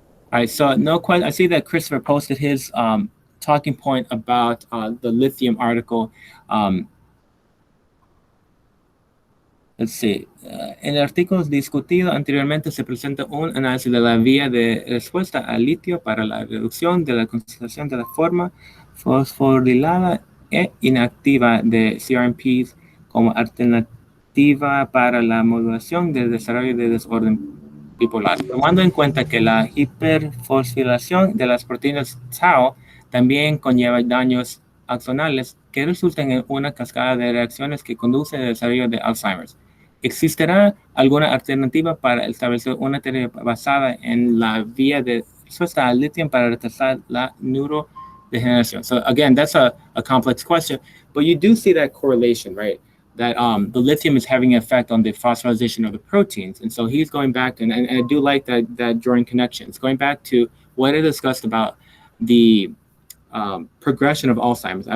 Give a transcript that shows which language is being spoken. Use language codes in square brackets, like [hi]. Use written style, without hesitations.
[en] All right, so no question. I see that Christopher posted his talking point about the lithium article. Let's see. [es] En el artículo discutido anteriormente se presenta un análisis de la vía de respuesta al litio para la reducción de la concentración de la forma fosforilada e inactiva de CRMPs como alternativa para la modulación del desarrollo de desorden bipolar, tomando en cuenta que la hiperfosforilación de las proteínas tau también conlleva daños axonales que resultan en una cascada de reacciones que conduce al desarrollo de Alzheimer's. ¿Existirá alguna alternativa para establecer una terapia basada en la vía de respuesta al litio para retrasar la neurodegeneración? [en] So again, that's a complex question, but you do see that correlation, right? That the lithium is having an effect on the phosphorylation of the proteins. And so he's going back to, and I do like that drawing connections, going back to what I discussed about the progression of Alzheimer's.